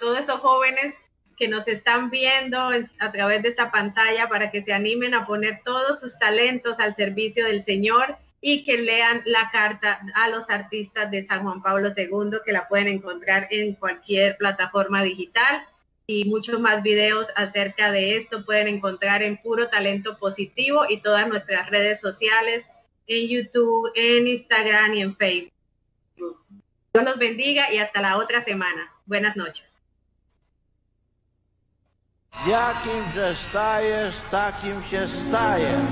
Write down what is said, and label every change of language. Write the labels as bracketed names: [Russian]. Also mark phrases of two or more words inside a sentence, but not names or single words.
[Spanish] todos esos jóvenes que nos están viendo a través de esta pantalla, para que se animen a poner todos sus talentos al servicio del Señor y que lean la carta a los artistas de San Juan Pablo II, que la pueden encontrar en cualquier plataforma digital, y muchos más videos acerca de esto pueden encontrar en Puro Talento Positivo y todas nuestras redes sociales, en YouTube, en Instagram y en Facebook. Dios los bendiga y hasta la otra semana. Buenas noches. [Polish] Jakim się stajesz, takim się staje.